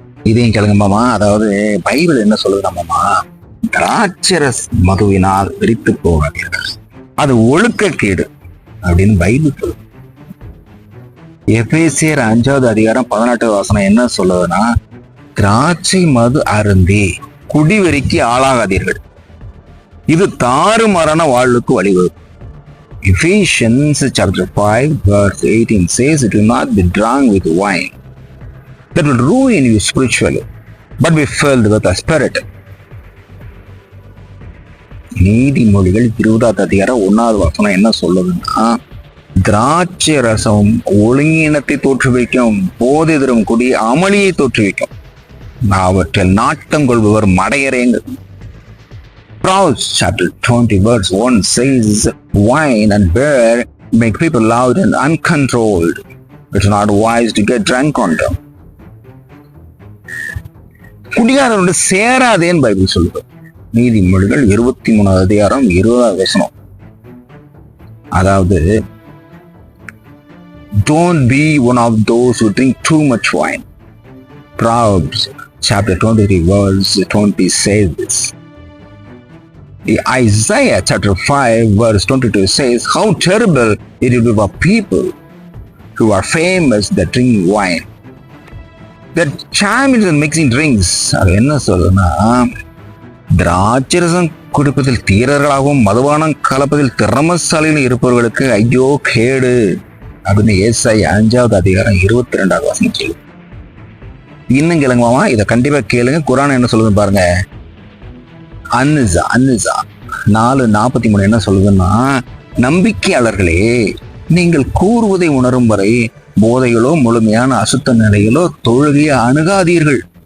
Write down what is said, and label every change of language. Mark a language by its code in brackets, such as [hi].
[ta] இதையும் கேளுங்க மாமா. அதாவது பைபிள் என்ன சொல்லுது மாமா, திராட்சரஸ் மதுவினால் வெறித்து போகாதீர்கள், அது ஒழுக்கக்கேடு அப்படின்னு பைபிள் சொல்லுது. எபேசியர் 5வது அதிகாரம் 18வது வசனம் என்ன சொல்லுதுன்னா, திராட்சை மது அருந்தி குடிவெறிக்கு ஆளாகாதீர்கள், இது தாறுமாறான வாழ்வுக்கு வழிவகுக்கும். [en] Ephesians chapter 5 verse 18 says, do not be drunk with wine that will ruin you spiritually, but be filled with the Spirit. [ta] நீதிமொழிகள் 20வது அதிகாரம் 1வது வசனம் என்ன சொல்லுதுன்னா, திராட்சை ரசம் ஒழுங்கினத்தை தோற்றுவிக்கும், போதை தரும் குடி அமளியை தோற்றுவிக்கும், அவற்றில் நாட்டம் கொள்பவர் மடையரேங்க. [en] Proverbs chapter 20 verse 1 says, wine and beer make people loud and uncontrolled. It's not wise to get drunk on them. [ta] குடிகாரனோட சேராதேன்னு Bible சொல்லுது. நீதிமொழிகள் 23வது அதிகாரம் 20வது வசனம். அதாவது [en] don't be one of those who drink too much wine. Proverbs chapter 23 verse 20 says this. Isaiah chapter 5 verse 22 says, how terrible it will be for people who are famous that drink wine, that champions in mixing drinks. [ta] அது என்ன சொல்லுன்னா, திராட்சரசம் குடிப்பதில் தீரர்களாகவும் மதுபானம் கலப்பதில் திறமசாலியில் இருப்பவர்களுக்கு ஐயோ கேடு அப்படின்னு ஏசாயா 5வது அதிகாரம் 22வது வசனம் சொல்லுது. இன்னும் கேளுங்க மாமா, இதை கண்டிப்பா கேளுங்க. குர்ஆன் என்ன சொல்லுதுன்னு பாருங்க. அன்னிசா 4:43 என்ன சொல்லுதுன்னா, நம்பிக்கையாளர்களே, நீங்கள் கூறுவதை உணரும் வரை போதைகளோ முழுமையான அசுத்த நிலைகளோ தொழுகையை அணுகாதீர்கள்.